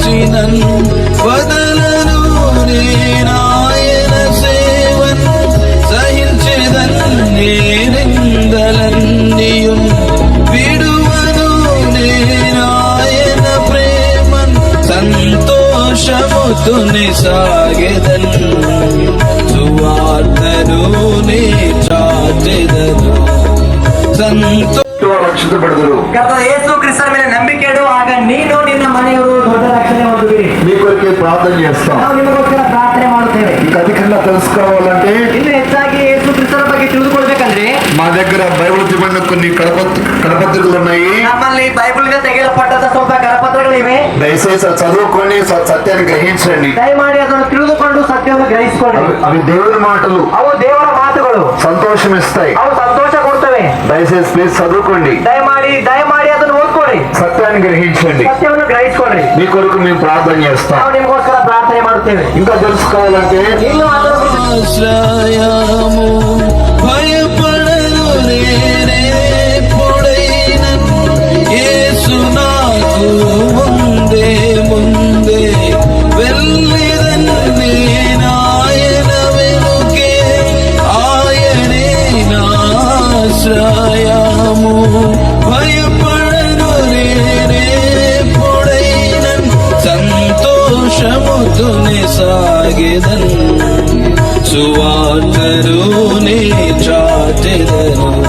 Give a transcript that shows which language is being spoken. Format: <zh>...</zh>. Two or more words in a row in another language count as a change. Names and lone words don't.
<te>వదలను నేనాయన సేవన్ సహించెదన్ నిందలన్నీయున్ విడువను నేనాయన ప్రేమన్ సంతోషముతోనే సాగెదన్ సువార్తను నే చాటెదను</te> <kn>ರಕ್ಷಿಸಲ್ಪಡಿದರು. ಕರ್ತನಾದ ಯೇಸು ಕ್ರಿಸ್ತನ ಮೇಲೆ ನಂಬಿಕೆ ಇಡು, ಆಗ ನೀನು ನಿನ್ನ ಮನೆಯವರು ದೊಡ್ಡ ರಕ್ಷಣೆ ಹೊಂದುವಿರಿ.</kn> <te>మీ కొరకే ప్రార్థన చేస్తాం.</te> <kn>ನಾವು ನಿಮಗೋಸ್ಕರ ಪ್ರಾರ್ಥನೆ ಮಾಡುತ್ತೇವೆ.</kn> <te>ఇంకా అధికంగా తెలుసుకోవాలంటే</te> <kn>ಇನ್ನು ಹೆಚ್ಚಾಗಿ ಯೇಸು ಕ್ರಿಸ್ತನ ಬಗ್ಗೆ ತಿಳಿದುಕೊಳ್ಬೇಕಂದ್ರೆ</kn> <te>మా దగ్గర బైబిల్ చెప్పిన కొన్ని కరపత్రికలు ఉన్నాయి.</te> <kn>ನಮ್ಮಲ್ಲಿ ಬೈಬಲ್ ಗೆ ತೆಗೆಯಲ್ಪಟ್ಟಂತ ಸ್ವಲ್ಪ ಕರಪತ್ರಗಳಿವೆ.</kn> <te>దయచేసి చదువుకొని సత్యాన్ని గ్రహించండి.</te> <kn>దయಮಾಡಿ ಅದನ್ನು ತಿಳಿದುಕೊಂಡು ಸತ್ಯವನ್ನು ಗ್ರಹಿಸಿಕೊಳ್ಳಿ.</kn> <te>అవి దేవుని మాటలు,</te> <kn>ಅವು ದೇವರ ಮಾತುಗಳು,</kn> <te>సంతోషం ఇస్తాయి.</te> <kn>ಅವು ಸಂತೋಷ ಕೊಡ್ತವೆ.</kn> <te>దయచేసి ప్లీజ్ చదువుకోండి.</te> <kn>దయಮಾಡಿ ಅದನ್ನು ఓದ್ಕೊಳ್ಳಿ.</kn> <te>సత్యాన్ని గ్రహించండి. సత్యವನ್ನು గ్రహించుకోండి. మీ కొరకు మేము ప్రార్థన చేస్తాం.</te> <kn>ನಾವು ನಿಮಗೋಸ್ಕರ ಪ್ರಾರ್ಥನೆ ಮಾಡುತ್ತೇವೆ.</kn> <te>ఇంకా తెలుసుకోవాలంటే</te> <kn>ಇನ್ನು</kn> <te>ఆశ్రయము భయపడను నేనెప్పుడైనన్ యేసు నాకు ముందే వెళ్ళెదన్ నేనాయన వెనుకే ఆయనే నా ఆశ్రయము భయపడను నేనెప్పుడైనన్ సంతోషముతోనే సాగెదన్ సువార్తను నే చాటెదను</te>